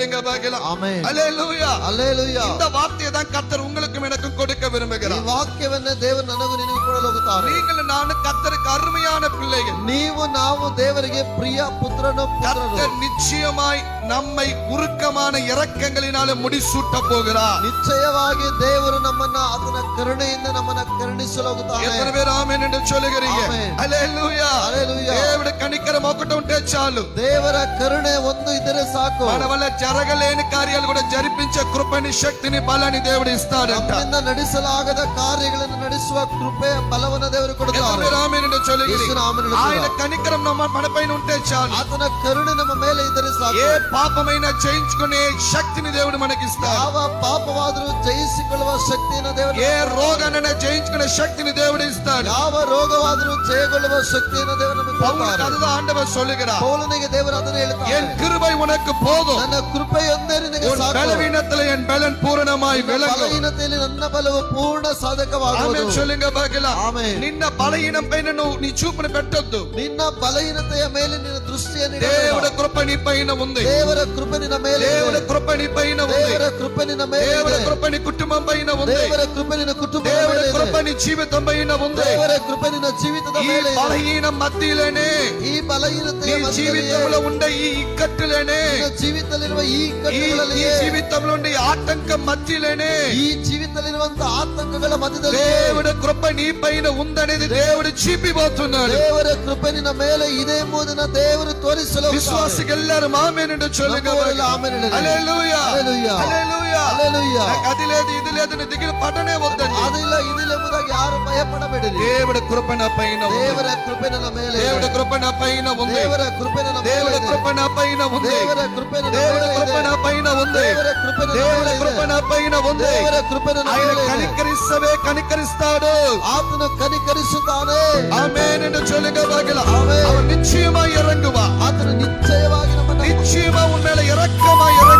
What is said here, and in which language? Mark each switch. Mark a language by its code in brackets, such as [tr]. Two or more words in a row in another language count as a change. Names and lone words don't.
[ta] பகிலாம். ஆமென். அல்லேலூயா. அல்லேலூயா. இந்த வார்த்தையை தான் கர்த்தர் உங்களுக்கும் எனக்கும் கொடுக்க விரும்புகிறார். [kn] ಈ ವಾಕ್ಯವನ್ನ ದೇವರು ನನಗೂ ನಿನಗೂ ಕೊಡಲು ಹೋಗುತ್ತಾರೆ. [ta] நீங்கள் ನಾನು கர்த்தருக்கு அருமையான பிள்ளைகள். [kn] ನೀವು ನಾವು ದೇವರಿಗೆ ಪ್ರಿಯ ಪುತ್ರನು ಪುತ್ರರು. [ta] கர்த்தர் நிச்சயமாய் நம்மை உருக்கமான இரக்கங்களினாலே முடிசூட்ட போகிறார். [kn] ನಿಶ್ಚಯವಾಗಿ ದೇವರು ನಮ್ಮನ್ನ ಆತನ ಕರುಣೆಯಿಂದ ನಮ್ಮನ್ನ ಕರುಣಿಸಲು ಹೋಗುತ್ತಾನೆ. [ta] எத்தனை பேர் ஆமென் என்று சொல்லுகிறீங்க? ஆமென். அல்லேலூயா. அல்லேலூயா. [te] దేవుడి కనికరం ఒకటి ఉంటే చాలు. [kn] ದೇವರ ಕರುಣೆ ಒಂದು ಇದ್ದರೆ ಸಾಕು. [te] మన వల్ల జరగలేని కార్యాలు కూడా జరిపించే కృపని శక్తిని బలాన్ని దేవుడు ఇస్తాడంట. [kn] ನಮ್ಮಿಂದ ನಡೆಸಲಾಗದ ಕಾರ್ಯಗಳನ್ನು ನಡೆಸುವ ಕೃಪೆ ಬಲವನ್ನು ದೇವರು [te] ఎత్తు [kn] ಕೊಡುತ್ತಾರೆ. [te] మీరు ఆమేన్ ಎಂದು சொல்லுகிறீங்க. యేసు నామములో ఆయన కనికరం మనపైన ఉంటే చాలు. [kn] ಆತನ ಕರುಣೆ ನಮ್ಮ ಮೇಲೆ ಇದ್ದರೆ ಸಾಕು. [te] ఏ పాపమైనా జయించుకునే శక్తిని దేవుడు మనకి ఇస్తాడు. [kn] ಯಾವ ಪಾಪವಾದರೂ ಜಯಿಸಿಕೊಳ್ಳುವ ಶಕ್ತಿಯನ್ನು ದೇವರು [te] ఏ రోగాన్నైనా జయించుకునే శక్తిని దేవుడు ఇస్తాడు. [kn] ಯಾವ ರೋಗವಾದರೂ ಜಯಗೊಳ್ಳುವ ಶಕ್ತಿಯನ್ನು ದೇವರು ನಮಗೆ [ta] பவுலுக்கு [kn] ಕೊಡುತ್ತಾರೆ. [ta] அதுதான் ஆண்டவர் சொல்லுகிறார். [kn] ಪೌಲನಿಗೆ ದೇವರು ಅದನ್ನು ಹೇಳ್ತಾರೆ. [ta] என் கிருபை உனக்கு போதும். [kn] ನನ್ನ ಕೃಪೆಯೊಂದೇ ನಿನಗೆ [ta] உன் [kn] ಸಾಕು. [ta] பலவீனத்தில் என் பலன் பூரணமாய் விளங்கும். [kn] ಬಲಹೀನತೆಯಲ್ಲಿ ನನ್ನ ಬಲವು ಪೂರ್ಣ ಸಾಧಕವಾಗುವುದು. [ta] ఆమేన్ சொல்லுங்க பகலா. [te] ఆమేన్. నిన్న బలహీనం పైన నీ చూపును పెట్టొద్దు. [kn] ನಿನ್ನ ಬಲಹೀನತೆಯ ಮೇಲೆ ನಿನ್ನ ದೃಷ್ಟಿಯನ್ನು [te] దేవుడి [kn] ಇಡಬೇಡ. [te] కృప నీ పైన ఉంది. [kn] ದೇವರ ಕೃಪೆ ನಿನ್ನ ಮೇಲೆ ಇದೆ. [te] దేవుడి కృప నీ పైన ఉంది. [kn] ದೇವರ ಕೃಪೆ ನಿನ್ನ ಮೇಲೆ [te] దేవుడి [kn] ಇದೆ. [te] కృప నీ కుటుంబం పైన ఉంది. [kn] ದೇವರ ಕೃಪೆ ನಿನ್ನ ಕುಟುಂಬದ [te] దేవుడి [kn] ಮೇಲೆ [te] కృప [kn] ಇದೆ. [te] నీ జీవితం పైన ఉంది. [kn] ದೇವರ ಕೃಪೆ ನಿನ್ನ ಜೀವಿತದ [te] ఈ [kn] ಮೇಲೆ ಇದೆ. [te] బలహీన మధ్యలోనే [kn] ಈ ಬಲಹೀನತೆಯ [te] నీ [kn] ಮಧ್ಯದಲ್ಲಿಯೇ [te] జీవితంలో ఉండే ఈ ఇక్కట్టులోనే [kn] ನಿನ್ನ ಜೀವಿತದಲ್ಲಿರುವ ಈ [te] ఈ [kn] ಕಟ್ಟುಗಳಲ್ಲಿಯೇ [te] జీవితంలో ఉండే ఆటంక మధ్యలోనే [kn] ಈ ಜೀವಿತದಲ್ಲಿರುವಂತಹ ಆತಂಕಗಳ ಮಧ್ಯದಲ್ಲಿ [te] దేవుడి కృప నీ పైన ఉందనేది దేవుడు చూపిపోతున్నాడు. [kn] ದೇವರ ಕೃಪೆ ನಿನ್ನ ಮೇಲೆ ಇದೆ ಎಂಬುದನ್ನು ದೇವರು ತೋರಿಸಲು [te] విశ్వాసికెళ్ళారు ఆమేన్ ಎಂದು சொல்லுங்க. నమ్మువారు ఆమేన్ అనగా. హల్లెలూయా. హల్లెలూయా. హల్లెలూయా. హల్లెలూయా. నాకు అది లేదు ఇది లేదు అని దిగులు పడనే వద్దండి. [kn] ಅದಿಲ್ಲ ಇದಿಲ್ಲ ಎಂಬುದಾಗಿ ಯಾರು ಭಯಪಡಬೇಡಿರಿ. [te] దేవుడి కృప నా పైన ఉంది. [kn] ದೇವರ ಕೃಪೆ ನನ್ನ ಮೇಲೆ ಇದೆ. [te] దేవుడి కృప నా పైన ఉంది. [kn] ದೇವರ ಕೃಪೆ ನನ್ನ ಮೇಲೆ [te] దేవుడి [kn] ಇದೆ. [te] కృప నా పైన ఉంది. [kn] ದೇವರ ಕೃಪೆ ನನ್ನ [te] దేవుడి [kn] ಮೇಲೆ [te] కృప [kn] ಇದೆ. [te] నా పైన ఉంది. [kn] ದೇವರ ಕೃಪೆ ನನ್ನ [te] దేవుడి [kn] ಮೇಲೆ [te] కృప [kn] ಇದೆ. [te] నా పైన ఉంది. [kn] ದೇವರ ಕೃಪೆ ನನ್ನ [te] ఆయన [kn] ಮೇಲೆ ಇದೆ. [te] కనికరిస్తవే కనికరిస్తాడు. [kn] ಆತನು ಕನಿಕರಿಸುತ್ತಾನೆ. [ta] ஆமென் என்று சொல்லுங்க பார்க்கலாம். ஆமென். அவர் நிச்சயமாய் இறங்குவா. [kn] ಆತನು ನಿಶ್ಚಯವಾಗಿ ನಮ್ಮನ್ನು [ta] நிச்சயமா உன் மேல இரக்கமாய்